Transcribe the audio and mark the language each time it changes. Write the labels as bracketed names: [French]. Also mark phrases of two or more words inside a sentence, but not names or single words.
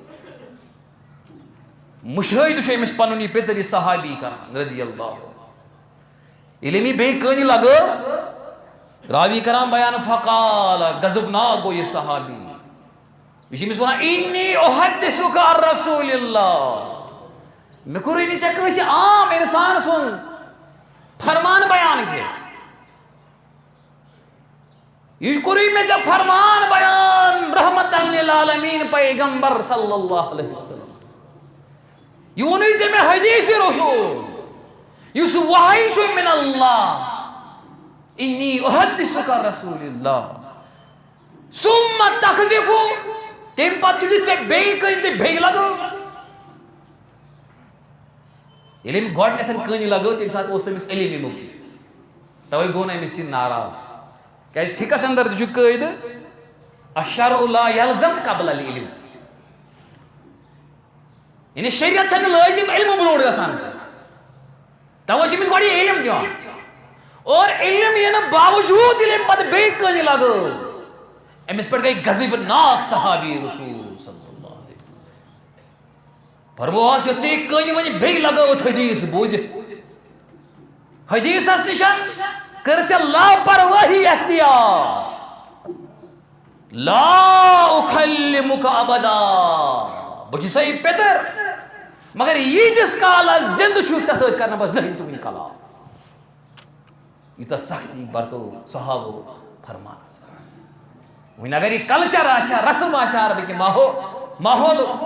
[Kashmiri] مشاہدٕ چھُ أمِس پنُن یہِ پِتٕر یہِ صحابی کران [Arabic] رضی اللہ [Kashmiri] ییٚلہِ أمۍ یہِ بیٚیہِ کٔنۍ لگٲو راوی کران بیان فقال غضبناک گوٚو یہِ صحابی یہِ چھُ أمِس ونان [Arabic] اِنی اُحدِثُکَ عن رسول اللہ [Kashmiri] مےٚ کوٚرُے نہٕ ژےٚ کٲنٛسہِ عام اِنسان سُنٛد فرمان بیان کینٛہہ یہ کوٚرُے مےٚ ژےٚ فرمان بیان [Arabic] رحمتاً للعالمیٖن [Kashmiri] پیغمبر [Arabic] صلی اللہ علیہ وسلم [Kashmiri] یہ ووٚنُے ژےٚ مےٚ حدیث رسول یُس وحی چھُ [Arabic] من اللہ انی احدثُکَ عن رسول اللہ ثم تقذف [Kashmiri] تمہِ پتہٕ تُلِتھ ژےٚ بیٚیہِ کٔنۍ تہٕ بیٚیہِ لگٲو ییٚلہِ أمۍ گۄڈٕنٮ۪تھ کٔنۍ لگٲو تمہِ ساتہٕ اوس تٔمِس علمٕے مُکہِ توے گوٚو نہٕ أمِس یہِ ناراض کیازِ فِقس اندر تہِ چھُ قٲیدٕ [Arabic] الشرع لا یلزم قبل العلم [Kashmiri] یعنی شریعت چھنہٕ لٲزم علمہٕ برونٛٹھ گژھان توے چھِ أمِس گۄڈٕ یہِ علم دِوان اور علم یِنہٕ باوجوٗد ییٚلہِ أمۍ پتہٕ بیٚیہِ کٔنۍ لگٲو أمِس پٮ۪ٹھ گٔے غضبناک صحابی رسول [Arabic] صلی اللہ علیہ وسلم [Kashmiri] فرموہس یۄس ژےٚ یہِ کٔنۍ وۄنۍ بیٚیہِ لگٲوٕتھ حدیث بوٗزِتھ حدیثس نِش کٔر ژےٚ لاپروٲہی اختیار [Arabic] لا اُکھلمُکَ ابدا [Kashmiri] بہٕ چھُسے پِتٕر مگر ییٖتِس کالس زندٕ چھُس ژےٚ سۭتۍ کرنہٕ بہٕ زٕہٕنۍ تہِ وٕنہِ کلام ییٖژاہ سختی برتو صحابو فرمانس وۄنۍ اگر یہِ کلچر آسہِ ہا رسم آسہِ ہا عربٕکہِ ماحولُک